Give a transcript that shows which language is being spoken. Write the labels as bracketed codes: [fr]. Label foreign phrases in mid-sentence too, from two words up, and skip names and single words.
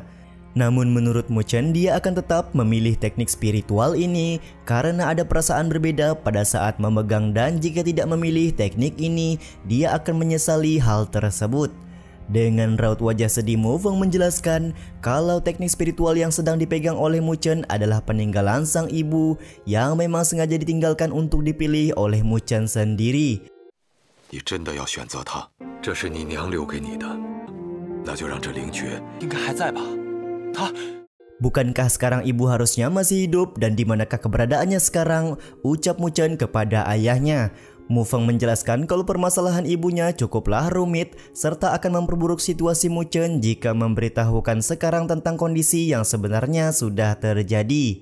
[id] Namun menurut Mu Chen dia akan tetap memilih teknik spiritual ini karena ada perasaan berbeda pada saat memegang, dan jika tidak memilih teknik ini dia akan menyesali hal tersebut. Dengan raut wajah sedih, Mu Feng menjelaskan kalau teknik spiritual yang sedang dipegang oleh Mu Chen adalah peninggalan sang ibu yang memang sengaja ditinggalkan untuk dipilih oleh Mu Chen sendiri. [zh] 你真的要选择他？这是你娘留给你的，那就让这灵诀应该还在吧？他 [id] Bukankah sekarang ibu harusnya masih hidup, dan di manakah keberadaannya sekarang? Ucap Mu Chen kepada ayahnya. Mu Feng menjelaskan kalau permasalahan ibunya cukuplah rumit serta akan memperburuk situasi Mu Chen jika memberitahukan sekarang tentang kondisi yang sebenarnya sudah terjadi.